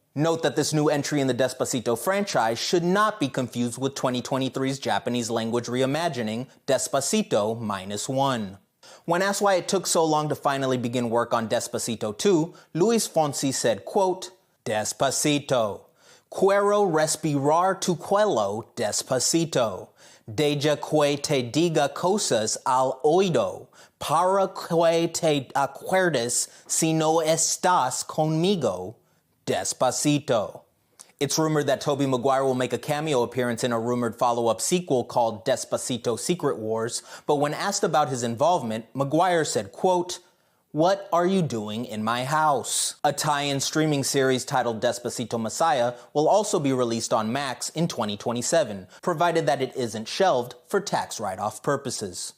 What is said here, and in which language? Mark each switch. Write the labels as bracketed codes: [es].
[en] Note that this new entry in the Despacito franchise should not be confused with 2023's Japanese language reimagining Despacito -1. When asked why it took so long to finally begin work on Despacito 2, Luis Fonsi said, quote, Despacito. [es] Quiero respirar tu cuello despacito. Deja que te diga cosas al oído. Para que te acuerdes si no estás conmigo. Despacito. [en] It's rumored that Tobey Maguire will make a cameo appearance in a rumored follow-up sequel called Despacito Secret Wars, but when asked about his involvement, Maguire said, quote, What are you doing in my house? A tie-in streaming series titled Despacito Messiah will also be released on Max in 2027, provided that it isn't shelved for tax write-off purposes.